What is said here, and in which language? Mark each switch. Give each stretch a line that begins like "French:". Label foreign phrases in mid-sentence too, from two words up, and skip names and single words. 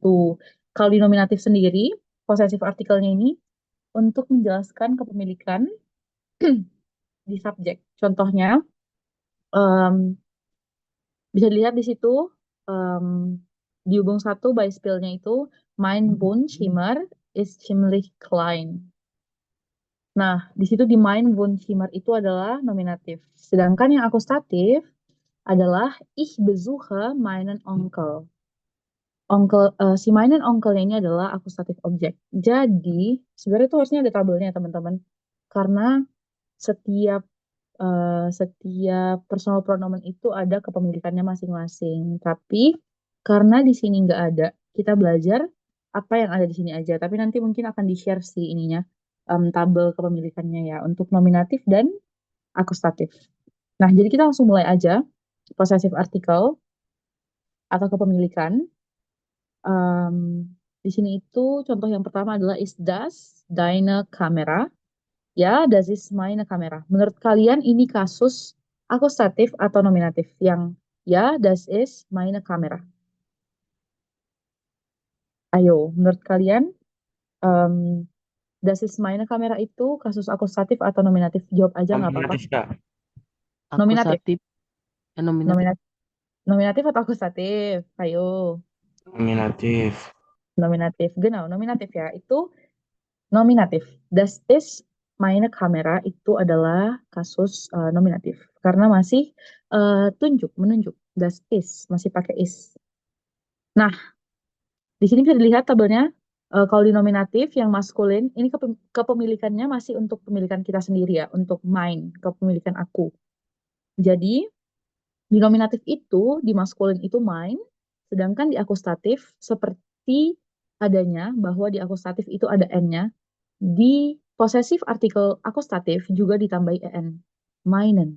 Indonesian: Kalau di nominatif sendiri, possessive artikelnya ini untuk menjelaskan kepemilikan di subjek. Contohnya em, bisa dilihat di situ em, di hubung satu Beispielnya itu
German: Mein Wohnzimmer ist ziemlich klein.
Indonesian: Nah, di situ di
German: Mein Wohnzimmer
Indonesian: itu adalah nominatif. Sedangkan yang akusatif adalah
German: Ich besuche meinen Onkel.
Indonesian: Si
German: meinen Onkelnya
Indonesian: ini adalah akusatif objek. Jadi, sebenarnya itu harusnya ada tabelnya, teman-teman. Karena setiap setiap personal pronomen itu ada kepemilikannya masing-masing. Tapi karena di sini nggak ada, kita belajar apa yang ada di sini aja. Tapi nanti mungkin akan di-share sih ininya, tabel kepemilikannya ya untuk nominatif dan akusatif. Nah, jadi kita langsung mulai aja.
English: Possessive article
Indonesian: atau kepemilikan. Em, di sini itu contoh yang pertama adalah
German: is das deine Kamera. Ya, das ist meine Kamera.
Indonesian: Menurut kalian ini kasus akusatif atau nominatif? Yang ya,
German: das ist meine Kamera.
Indonesian: Ayo, menurut kalian em,
German: das ist meine Kamera
Indonesian: itu kasus akusatif atau nominatif? Jawab aja nggak apa-apa. Nominatif, Kak. Nominatif. Akusatif. Nominatif. Nominatif. Nominatif atau akusatif? Ayo, Nominatif. nominatif. Genau, nominatif ya. Itu nominatif.
German: Das ist meine Kamera
Indonesian: itu adalah kasus nominatif. Karena masih menunjuk.
German: Das ist,
Indonesian: masih pakai is. Nah, di sini bisa dilihat tabelnya. Kalau di nominatif yang maskulin, ini kepemilikannya masih untuk pemilikan kita sendiri ya, untuk mine, kepemilikan aku. Jadi, di nominatif itu, di maskulin itu mine, sedangkan di akusatif seperti adanya bahwa di akusatif itu ada n-nya, di posesif artikel akusatif juga ditambahi en, meinen.